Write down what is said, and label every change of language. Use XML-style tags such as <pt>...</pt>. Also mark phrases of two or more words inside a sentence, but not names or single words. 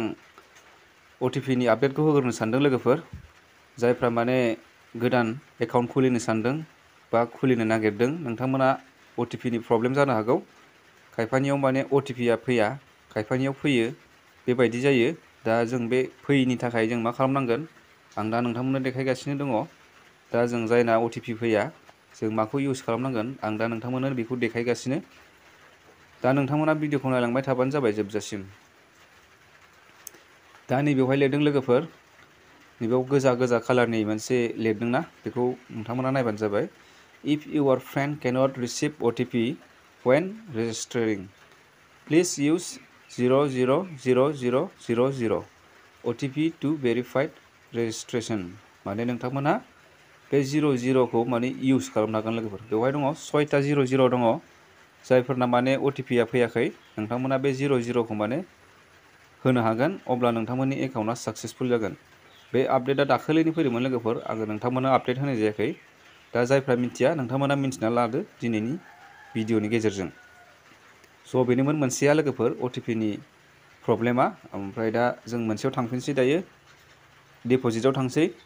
<brx>OTP नि आपडेटखौ होग्रोनो सानदों लोगोफोर जायफ्रा माने गोदान एकाउन्ट खुलिनो सानदों बा खुलिनो नागिरदों नोंथांमोना OTP नि प्रब्लेम जानो हागौ खायफानियाव माने OTP आ फैया खायफानियाव फैयो बेबायदि जायो दा जों बे फैयिनि थाखाय जों मा खालामनांगोन आं दा नोंथांमोननो देखायगासिनो दङ दा जों जायना OTP फैया जों माखौ इउज खालामनांगोन आं दा नोंथांमोननो बेखौ देखायगासिनो दा नोंथांमोना भिडिअखौ नायलांबाय थाबानो जाबाय जोबजासिम दा नैबेवहाय लिरदों लोगोफोर नैबेयाव गोजा गोजा कालारनि मोनसे लिरदोंना बेखौ नोंथांमोना नायबानो जाबाय</brx> <en>If your friend cannot receive OTP when registering, please use 000000 OTP to verified registration.</en> <brx>माने नोंथांमोना बे 00 खौ माने इउज खालामनो हागोन लोगोफोर बेवहाय दङ 6टा 00 दङ जायफोरना माने OTP आ फैयाखै नोंथांमोना बे 00 खौ माने होनो हागोन अब्ला नोंथांमोननि एकाउन्टआ साक्सेसफुल जागोन बे आपडेटआ दाखालिनो फैदोंमोन लोगोफोर आङो नोंथांमोननो आपडेट होनाय जायाखै दा जायफ्रा मिथिया नोंथांमोना मिन्थिना लादो दिनैनि भिडिअनि गेजेरजों स' बेनोमोन मोनसेया लोगोफोर OTP नि प्रब्लेमा ओमफ्राय दा जों मोनसेयाव थांफिनसै दायो डिप'जिटआव थांसै</brx>